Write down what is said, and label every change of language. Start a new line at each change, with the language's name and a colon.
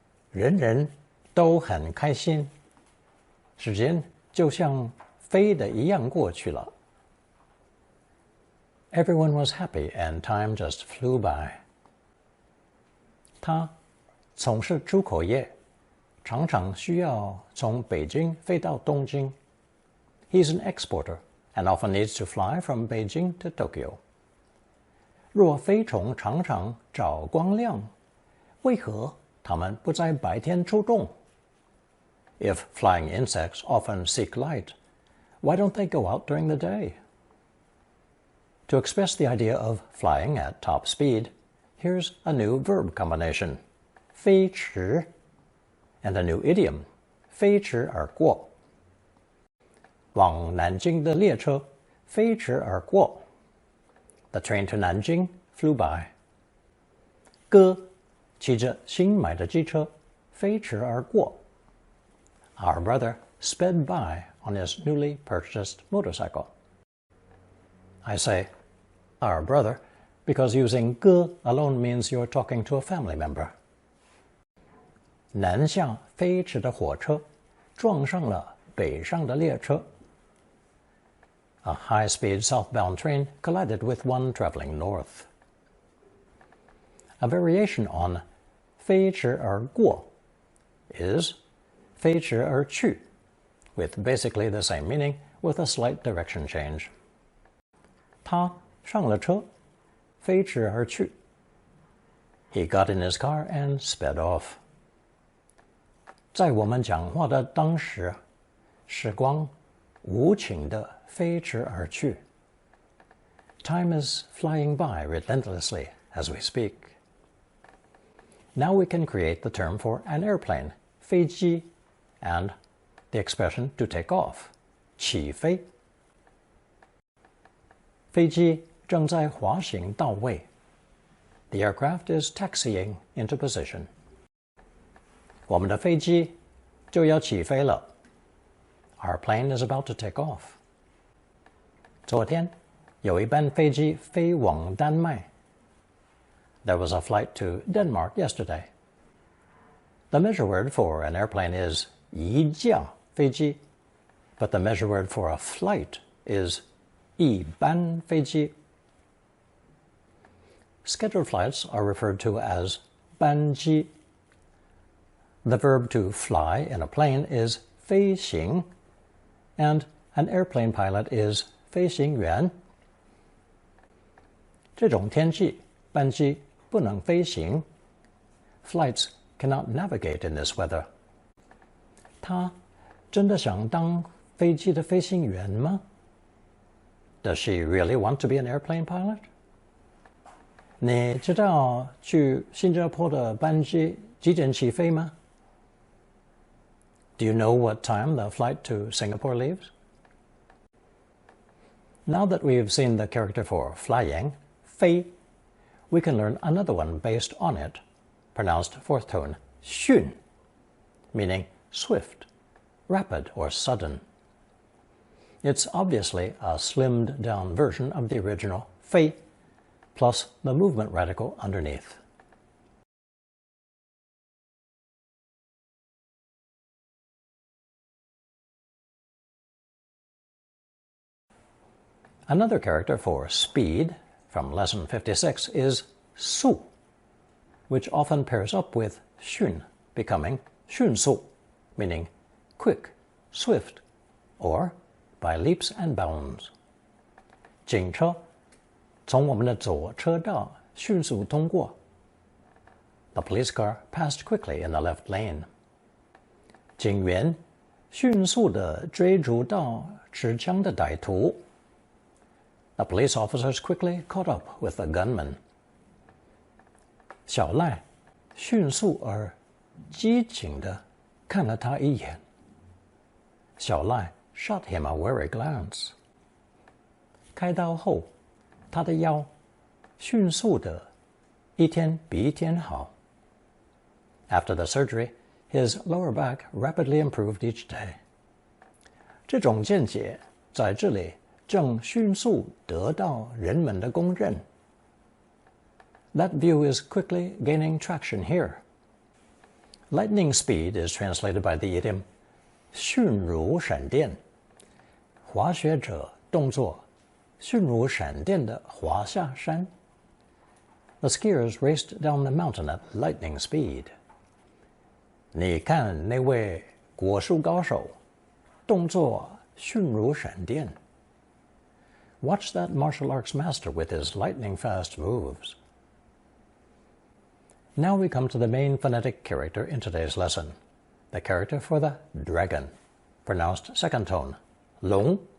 Chinese: 人人都很开心，时间就像飞的一样过去了.
English: Everyone was happy and time just flew by.
Chinese: 他从事出口业，常常需要从北京飞到东京.
English: He's an exporter and often needs to fly from Beijing to Tokyo.
Chinese: 若飞虫常常找光亮，为何它们不在白天出动?
English: If flying insects often seek light, why don't they go out during the day? To express the idea of flying at top speed, here's a new verb combination, 飞驰, and a new idiom, 飞驰而过.
Chinese: 往南京的列车飞驰而过.
English: The train to Nanjing flew by.
Chinese: 哥骑着新买的机车飞驰而过.
English: Our brother sped by on his newly purchased motorcycle. I say our brother because using 哥 alone means you're talking to a family member.
Chinese: 南下飞驰的火车撞上了北上的列车.
English: A high-speed southbound train collided with one traveling north. A variation on 飞驰而过 is 飞驰而去, with basically the same meaning with a slight direction change.
Chinese: 他上了车，飞驰而去.
English: He got in his car and sped off.
Chinese: 在我们讲话的当时，时光无情地飞驰而去.
English: Time is flying by relentlessly as we speak. Now we can create the term for an airplane, 飞机, and the expression to take off, 起飞.
Chinese: 飞机正在滑行到位.
English: The aircraft is taxiing into position.
Chinese: 我们的飞机就要起飞了.
English: Our plane is about to take off.
Chinese: 昨天有一班飞机飞往丹麦.
English: There was a flight to Denmark yesterday. The measure word for an airplane is 一架飞机, but the measure word for a flight is 一班飞机. Scheduled flights are referred to as 班机. The verb to fly in a plane is 飞行, and an airplane pilot is 飞行员.
Chinese: 这种天气，班机不能飞行.
English: Flights cannot navigate in this weather.
Chinese: 她真的想当飞机的飞行员吗？
English: Does she really want to be an airplane pilot?
Chinese: 你知道去新加坡的班机几点起飞吗？
English: Do you know what time the flight to Singapore leaves? Now that we've seen the character for flying, 飞, we can learn another one based on it, pronounced fourth tone, 迅, meaning swift, rapid, or sudden. It's obviously a slimmed down version of the original 飞, plus the movement radical underneath. Another character for speed from lesson 56 is 速, which often pairs up with 迅, becoming 迅速, meaning quick, swift, or by leaps and bounds.
Chinese: 警车从我们的左车道迅速通过.
English: The police car passed quickly in the left lane.
Chinese: 警员迅速地追逐到持枪的歹徒.
English: The police officers quickly caught up with the gunman.
Chinese: 小赖迅速而激情地看了他一眼.
English: 小赖 shot him a wary glance.
Chinese: 开刀后，他的腰迅速地一天比一天好.
English: After the surgery, his lower back rapidly improved each day.
Chinese: 这种见解在这里正迅速得到人们的公认.
English: That view is quickly gaining traction here. Lightning speed is translated by the idiom 迅如闪电.
Chinese: 滑雪者动作迅如闪电地滑下山.
English: The skiers raced down the mountain at lightning speed.
Chinese: 你看那位国术高手，动作迅如闪电.
English: Watch that martial arts master with his lightning-fast moves. Now we come to the main phonetic character in today's lesson, the character for the dragon, pronounced second tone, 龙.